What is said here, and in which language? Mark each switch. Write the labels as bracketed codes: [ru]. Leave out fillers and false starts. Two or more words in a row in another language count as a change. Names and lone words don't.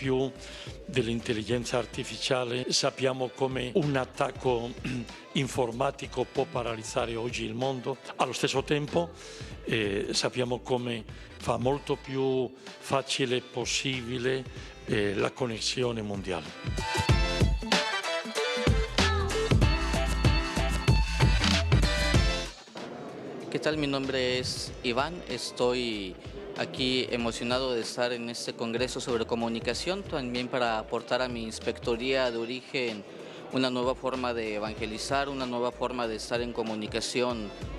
[it] più dell'intelligenza artificiale, sappiamo come un attacco informatico può paralizzare oggi il mondo. Allo stesso tempo sappiamo come fa molto più facile possibile la connessione mondiale. [es] ¿Qué tal? Mi nombre es Iván, estoy aquí emocionado de estar en este congreso sobre comunicación, también para aportar a mi inspectoría de origen una nueva forma de evangelizar, una nueva forma de estar en comunicación.